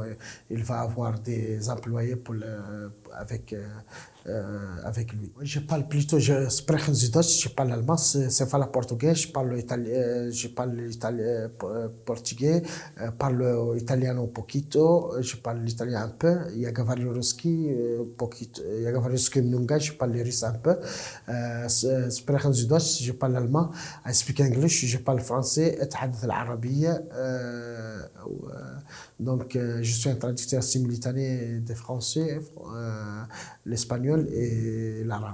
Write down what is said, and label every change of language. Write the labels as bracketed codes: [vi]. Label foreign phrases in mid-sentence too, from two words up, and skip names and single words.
[fr] Il va avoir des employés avec lui. Je parle plutôt, je [de] spreche Deutsch, [fr] je parle allemand, c'est pas le portugais, je parle italien, portugais, parle italien [es] un poquito, [fr] je parle l'italien un peu, [ru] я говорю русский poquito, я говорю русский много, [fr] je parle russe un peu, [de] spreche Deutsch, [fr] je parle allemand, [en] I speak English, [fr] je parle français, [ar] أتحدث العربية. [fr] Donc, je suis un traducteur simultané de français, l'espagnol et l'arabe.